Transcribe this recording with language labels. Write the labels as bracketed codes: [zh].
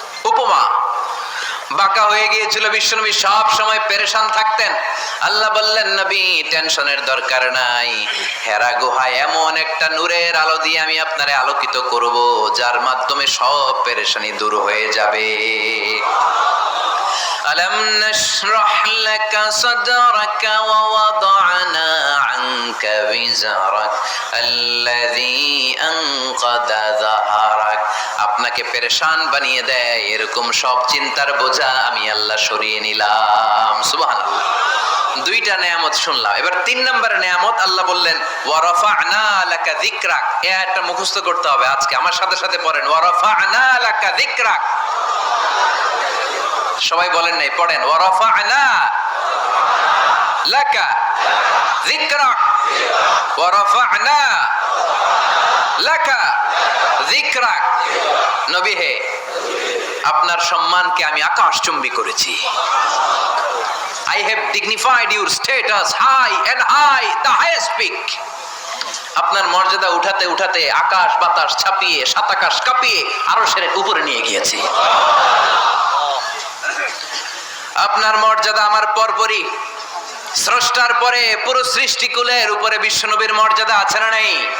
[bn] উপমা বাঁকা হয়ে গিয়েছিল, বিশ্বনবী সব সময় পেরেশান থাকতেন। আল্লাহ বললেন নবী টেনশনের দরকার নাই, হেরা গুহায় এমন একটা নূরের আলো দিয়ে আমি আপনারে আলোকিত করব যার মাধ্যমে সব পেরেশানি দূর হয়ে যাবে। [ar] ألم نشرح لك صدرك ووضعنا عنك وزرك الذي أنقض ظهرك। [bn] আপনাকে পেরেশান বানিয়ে দেয় এরকম সব চিন্তার বোঝা আমি আল্লাহ সরিয়ে নিলাম। সুবহানাল্লাহ। দুইটা নেয়ামত শুনলাম, এবার 3 নম্বরের নেয়ামত আল্লাহ বললেন [ar] ওয়া রাফা'না লাকা যিকরাক। [bn] এই আয়াতটা মুখস্থ করতে হবে আজকে, আমার সাথে সাথে পড়েন [ar] ওয়া রাফা'না লাকা যিকরাক। [bn] সবাই বলেন নাই, পড়েন [ar] ওয়া রাফা'না লাকা যিকরাক ওয়া রাফা'না লাকা যিকরাক। [bn] নবী হে আপনার সম্মানকে আমি আকাশচুম্বী করেছি। [en] I have dignified your status high and high, the highest peak. [bn] আপনার মর্যাদা উঠাতে উঠাতে আকাশ বাতাস ছাপিয়ে সাত আকাশ কাঁপিয়ে আরশের উপরে নিয়ে গিয়েছি। আপনার মর্যাদা আমার পরপরই, স্রষ্টার পরে পুরো সৃষ্টিকুলের উপরে বিশ্বনবীর মর্যাদা আছে না নাই?